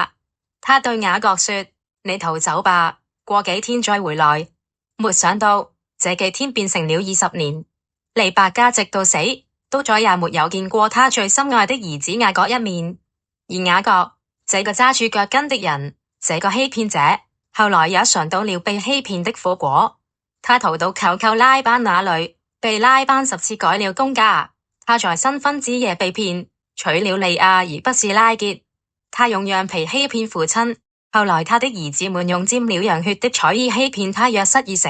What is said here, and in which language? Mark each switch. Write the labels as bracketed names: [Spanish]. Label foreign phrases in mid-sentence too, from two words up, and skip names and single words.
[Chinese] 他對雅各說：你逃走吧，過幾天再回來。沒想到這幾天變成了20年。利百加直到死都再也沒有見過他最心愛的兒子雅各一面。而雅各這個揸住腳跟的人，這個欺騙者，後來也嘗到了被欺騙的苦果。他逃到舅舅拉班那裡，被拉班10次改了公價。他在新婚之夜被騙，娶了利亞而不是拉結。他用羊皮欺騙父親，後來他的兒子們用沾了羊血的彩衣欺騙他約瑟而死。